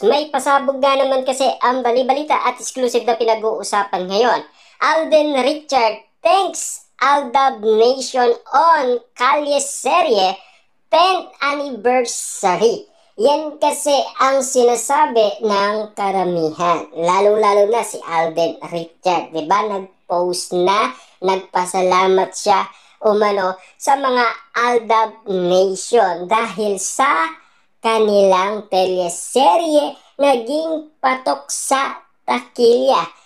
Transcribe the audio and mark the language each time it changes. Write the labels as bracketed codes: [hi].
[tl] May pasabog nga naman kasi ang bali-balita at exclusive na pinag-uusapan ngayon. [en] Alden Richard thanks Aldab Nation on Kalye Serye 10th anniversary. [tl] Yan kasi ang sinasabi ng karamihan. Lalo-lalo na si Alden Richard. Diba? Nag-post na, nagpasalamat siya umano sa mga Aldab Nation dahil sa kanilang teleserye naging patok sa takilya.